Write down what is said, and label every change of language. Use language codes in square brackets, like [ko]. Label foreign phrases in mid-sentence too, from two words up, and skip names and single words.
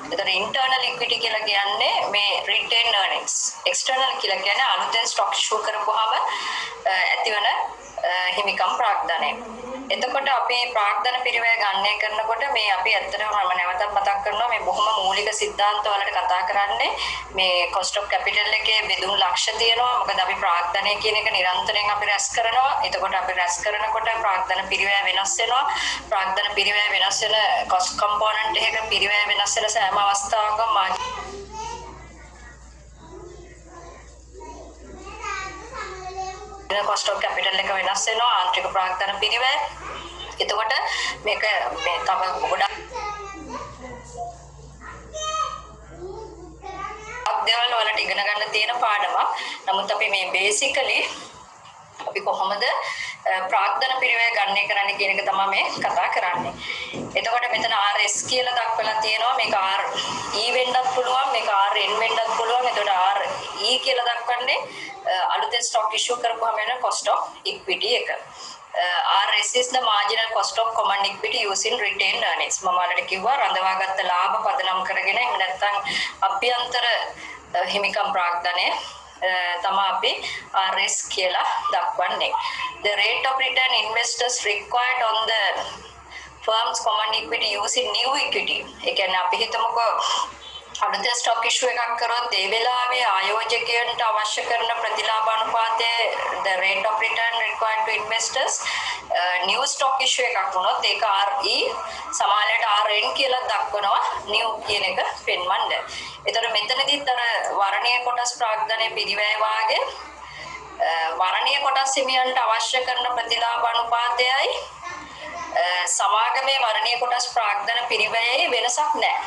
[si] ඒතර [en] internal equity [si] කියලා කියන්නේ මේ [en] retained earnings. [si] එක්ස්ටර්නල් කියලා කියන්නේ අලුතෙන් [en] stock issue [si] කරපුවාම ඇතිවන හිමිකම් ප්‍රාග්ධනය. එතකොට අපි ප්‍රාග්ධන පිරිවැය ගණනය කරනකොට මේ අපි ඇත්තටම මම නැවතත් මතක් කරනවා මේ බොහොම මූලික සිද්ධාන්ත වලට කතා කරන්නේ මේ [en] cost of capital [si] එකේ බෙදුම් ලක්ෂ තියෙනවා. මොකද අපි ප්‍රාග්ධනය කියන එක නිරන්තරයෙන් අපි රැස් කරනවා. එතකොට අපි රැස් කරනකොට ප්‍රාග්ධන පිරිවැය වෙනස් වෙනවා. ප්‍රාග්ධන පිරිවැය වෙනස් වෙන [en] cost component [si] එකක පිරිවැය වෙනස් වෙන සෑම අවස්ථාවකම [en] cost of capital [si] එක වෙනස් වෙනවා ආන්තරික ප්‍රාග්ධන පිරිවැය. එතකොට මේක මේ තව ගොඩක් දේවල් වලට ඉගෙන ගන්න තියෙන පාඩමක්. නමුත් අපි මේ බේසිකලි අපි කොහොමද ප්‍රාග්ධන පිරිවැය ගණනය කරන්න කියන එක තමයි මේ කතා කරන්නේ. එතකොට මෙතන RS කියලා දක්වලා තියෙනවා. මේක RE වෙන්නත් පුළුවන්, මේක RN වෙන්නත් පුළුවන්. එතකොට RE කියලා දක්වන්නේ අලුතෙන් [en] stock issue [si] කරපුවාම වෙන [en] cost of equity [si] එක. [en] RS is the marginal cost of common equity using retained earnings. [si] මම ඔයාලට කිව්වා රඳවාගත්ත ලාභ පදනම් කරගෙන එහෙම නැත්නම් අභ්‍යන්තර හිමිකම් ප්‍රාග්ධනය තමයි අපි RS කියලා දක්වන්නේ. [en] The rate of return investors required on the firm's common equity using new equity. [si] ඒ කියන්නේ අපි හිතමුකෝ අලුතෙන් [en] stock issue [si] එකක් කරොත් ඒ වෙලාවේ ආයෝජකයන්ට අවශ්‍ය කරන ප්‍රතිලාභ අනුපාතය [en] the rate of return required to investors new stock issue [si] එකක් වුණොත් ඒක RE සමානලට RN කියලා දක්වනවා new කියන එක පෙන්වන්න. ඒතර මෙතනදිත් අර වර්ණීය කොටස් ප්‍රාග්ධනයේ පිරිවැය වාගේ වර්ණීය කොටස් හිමියන්ට අවශ්‍ය කරන ප්‍රතිලාභ අනුපාතයයි සමාගමේ වර්ණීය කොටස් ප්‍රාග්ධන පිරිවැයේ වෙනසක් නැහැ.